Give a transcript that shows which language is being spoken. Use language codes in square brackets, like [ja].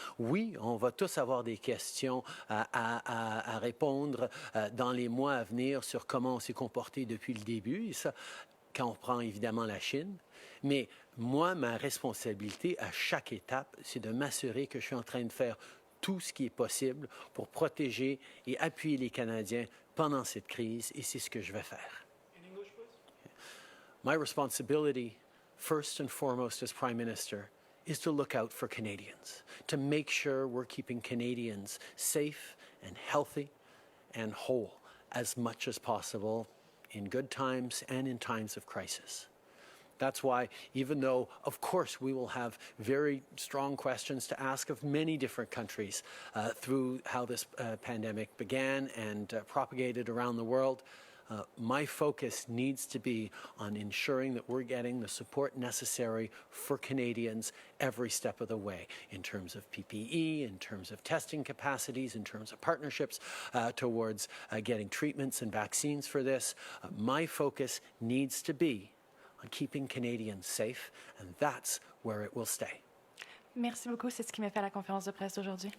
[fr] Oui, on va tous avoir des questions à répondre dans les mois à venir sur comment on s'est comporté depuis le début, et ça, quand on prend évidemment la Chine. Mais moi, ma responsabilité à chaque étape, c'est de m'assurer que je suis en train de faire tout ce qui est possible pour protéger et appuyer les Canadiens pendant cette crise et c'est ce que je vais faire. [en] My responsibility, first and foremost as Prime Minister, is to look out for Canadians, to make sure we're keeping Canadians safe and healthy and whole as much as possible in good times and in times of crisis. That's why, even though, of course, we will have very strong questions to ask of many different countries through how this pandemic began and propagated around the world, my focus needs to be on ensuring that we're getting the support necessary for Canadians every step of the way, in terms of PPE, in terms of testing capacities, in terms of partnerships towards getting treatments and vaccines for this. My focus needs to be on keeping Canadians safe, and that's where it will stay. [fr] Merci beaucoup. C'est ce qui m'a fait à la conférence de presse d'aujourd'hui.